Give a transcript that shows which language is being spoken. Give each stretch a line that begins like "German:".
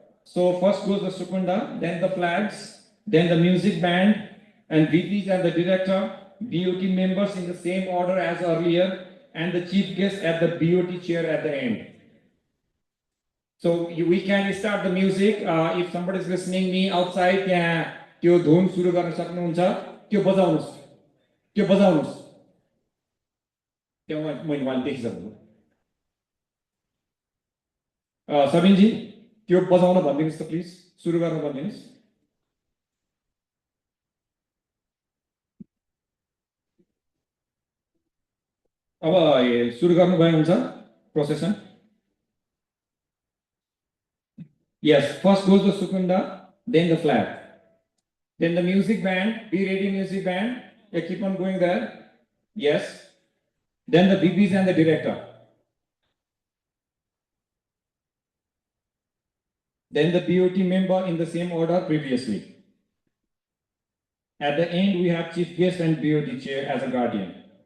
English: So first goes the Sukunda, then the flags, then the music band, and VPs and the director, BOT members in the same order as earlier, and the chief guest at the BOT chair at the end. So we can start the music. If somebody is listening me outside,
Nepali: त्यो धुन सुरु गर्न सक्नुहुन्छ त्यो बजाउनुस् त्यो बजाउनुस् त्यो मैले one देखिसक्नु Sabin जी त्यो बजाउन भनिदिनुस् त प्लिज सुरु गर्न भनिदिनुस् अब सुरु गर्नु भयो हुन्छ प्रोसेसन
English: Yes, first goes the Sukunda, then the flag. Then the music band, be ready music band. Yeah, keep on going there. Yes. Then the BPs and the director. Then the BOT member in the same order previously. At the end, we have chief guest and BOT chair as a guardian.